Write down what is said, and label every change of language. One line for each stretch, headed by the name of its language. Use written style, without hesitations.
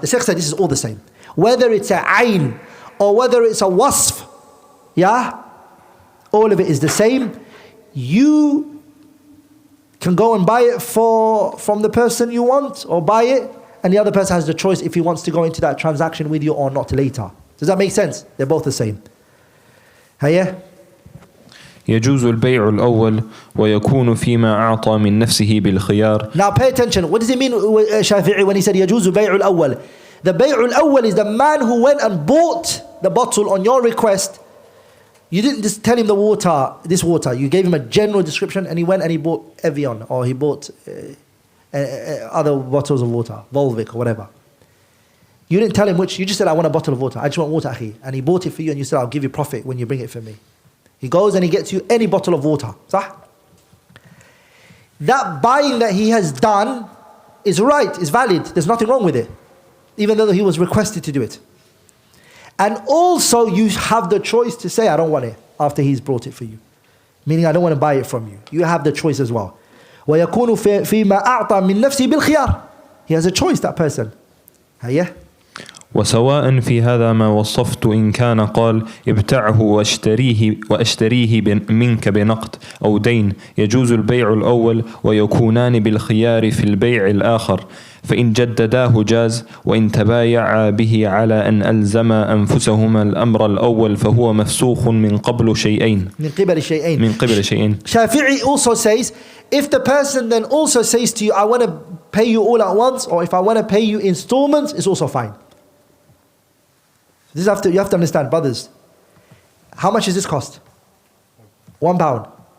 English: The Shaykh said this is all the same. Whether it's a ayn or whether it's a wasf, yeah, all of it is the same. You can go and buy it from the person you want, or buy it, and the other person has the choice if he wants to go into that transaction with you or not later. Does that make sense? They're both the same.
Arabic: هيا. يجوز البيع الأول ويكون فيما أعطى من نفسه بالخيار.
English: Now pay attention. What does it mean, Shafi'i, when he said
Arabic: يجوز البيع الأول?
English: The bay'ul awwal is the man who went and bought the bottle on your request. You didn't just tell him this water. You gave him a general description and he went and he bought Evian, or he bought other bottles of water, Volvic or whatever. You didn't tell him which, you just said, I want a bottle of water. I just want water, akhi. And he bought it for you and you said, I'll give you profit when you bring it for me. He goes and he gets you any bottle of water. Sah? That buying that he has done is right, is valid. There's nothing wrong with it, even though he was requested to do it. And also you have the choice to say, I don't want it, after he's brought it for you. Meaning, I don't want to buy it from you. You have the choice as well.
Arabic: وَيَكُونُ فِيمَا أَعْطَى مِن نَفْسِهِ بِالْخِيَارِ.
English: He has a choice, that person.
Arabic: هيا. وسواء في هذا ما وصفت إن كان قال ابتعه واشتريه منك بنقد أو دين يجوز البيع الأول ويكونان بالخيار في البيع الآخر فإن جدداه جاز وإن تبايعا به على أن ألزم أنفسهما الأمر الأول فهو مفسوخ من قبل شيئين. من قبل شيئين.
English: Shafi'i also says, if the person then also says to you, I want to pay you all at once, or if I want to pay you installments, it's also fine. You have to understand, brothers. How much does this cost? £1.